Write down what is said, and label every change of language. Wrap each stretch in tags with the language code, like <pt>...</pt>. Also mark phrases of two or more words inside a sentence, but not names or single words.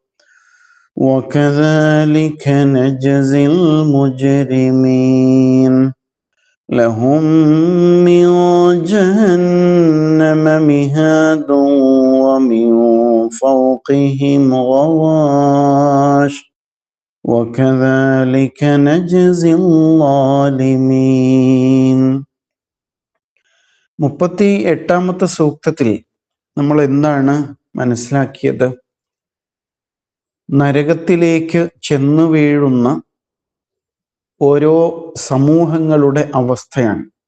<ar>وكذلك نجزي المجرمين لهم من جهنم مهاد ومن فوقهم غواش وكذلك نجزي الظالمين.</ar> <ml>38ാമത്തെ സൂക്തത്തിൽ നമ്മൾ എന്താണ് മനസ്സിലാക്കിയത്? നരകത്തിലേക്ക് ചെന്നു വീഴുന്ന ഓരോ സമൂഹങ്ങളുടെ അവസ്ഥയാണ്.</ml>